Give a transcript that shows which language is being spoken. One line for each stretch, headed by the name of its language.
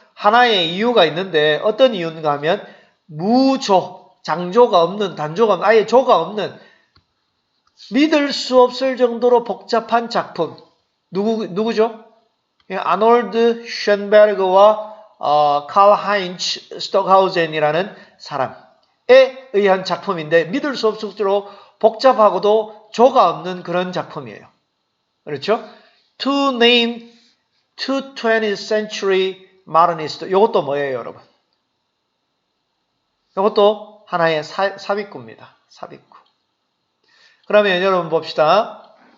Korean: 하나의 이유가 있는데 어떤 이유인가 하면 무조, 장조가 없는, 단조가 없는, 아예 조가 없는, 믿을 수 없을 정도로 복잡한 작품. 누구죠? 아놀드 쉔베르그와 칼 하인츠 스톡하우젠이라는 사람에 의한 작품인데 믿을 수 없을 정도로 복잡하고도 조가 없는 그런 작품이에요. 그렇죠?
English: To name two 20th century modernists.
Korean: 이것도 뭐예요, 여러분? 이것도 하나의 삽입구입니다. 삽입구. 그러면 여러분 봅시다.